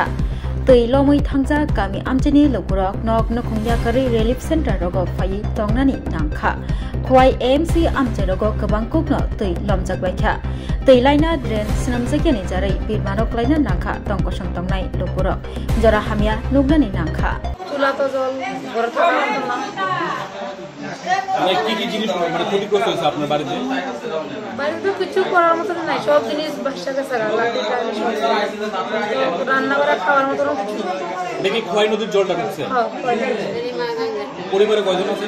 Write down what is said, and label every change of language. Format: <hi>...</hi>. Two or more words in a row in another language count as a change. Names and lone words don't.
<trp>Tei lomai thangja kami amchini lokurok nok nokhongyakari relief center rogo phai tongnani nangkha. Khwai AMC amchai rogo kwbang kukno tei lomjakbai kha. Tei laina drain snamjakani jarai birmanok laina nangkha tongkosong tongnai lokurok jora hamya nugnani nangkha.</trp> <bn>চুলা তো জল ঘরে থাকা হতো না। কি কি জিনিস মানে ক্ষতিগ্রস্ত হয়েছে আপনার বাড়িতে? বাড়িতে কিছু করার মতো নাই, সব জিনিস বাসা গেছে, রান্না করা খাওয়ার মতো কিছু। দেখি খোয়াই নদীর জলটা ঢুকছে। পরিবারে কয়জন আছে?</bn>